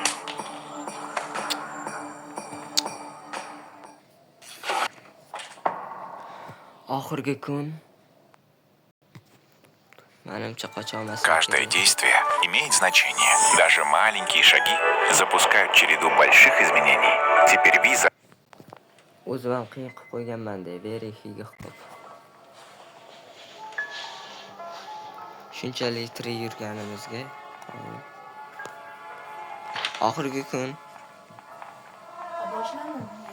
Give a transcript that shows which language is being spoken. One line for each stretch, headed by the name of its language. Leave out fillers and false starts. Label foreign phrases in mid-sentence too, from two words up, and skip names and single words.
Uzbek: Oxirgi kun. Menimcha qocholmas.
Russian: Каждое действие имеет значение. Даже маленькие шаги запускают череду больших изменений. Теперь виза.
Uzbek: O'zim ham qiyin qilib qo'yganman-da, verifiga qilib. Shunchalik tirik yurganimizga. Oxirgi kun Boshlanadi.